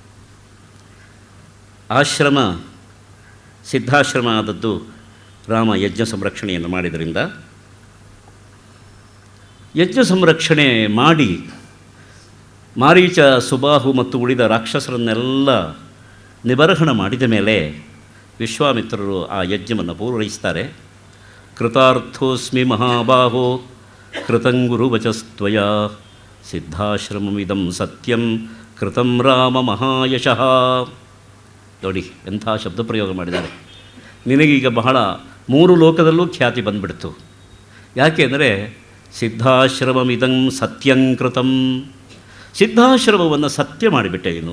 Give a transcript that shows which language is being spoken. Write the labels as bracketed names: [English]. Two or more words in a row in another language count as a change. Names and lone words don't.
[Kannada] ಸಿದ್ಧಾಶ್ರಮ ಆದದ್ದು ರಾಮ ಯಜ್ಞ ಸಂರಕ್ಷಣೆಯನ್ನು ಮಾಡಿದ್ದರಿಂದ, ಯಜ್ಞ ಸಂರಕ್ಷಣೆ ಮಾಡಿ ಮಾರೀಚ, ಸುಬಾಹು ಮತ್ತು ಉಳಿದ ರಾಕ್ಷಸರನ್ನೆಲ್ಲ ನಿಬರ್ಹಣ ಮಾಡಿದ ಮೇಲೆ ವಿಶ್ವಾಮಿತ್ರರು ಆ ಯಜ್ಞವನ್ನು ಪೂರೈಸ್ತಾರೆ. [Sanskrit] ಕೃತಾರ್ಥೋಸ್ಮಿ ಮಹಾಬಾಹೋ ಕೃತಂಗುರು ವಚಸ್ತ್ವಯ ಸಿದ್ಧಾಶ್ರಮಮಿದಂ ಸತ್ಯಂ ಕೃತಂ ರಾಮ ಮಹಾಯಶಃ. [Kannada] ನೋಡಿ ಎಂಥ ಶಬ್ದ ಪ್ರಯೋಗ ಮಾಡಿದ್ದಾರೆ. ನಿನಗೀಗ ಬಹಳ 3 ಲೋಕದಲ್ಲೂ ಖ್ಯಾತಿ ಬಂದುಬಿಡ್ತು. ಯಾಕೆ ಅಂದರೆ [Sanskrit] ಸಿದ್ಧಾಶ್ರಮಮಿದಂ ಸತ್ಯಂಕೃತಂ, [Kannada] ಸಿದ್ಧಾಶ್ರಮವನ್ನು ಸತ್ಯ ಮಾಡಿಬಿಟ್ಟೆ ನೀನು.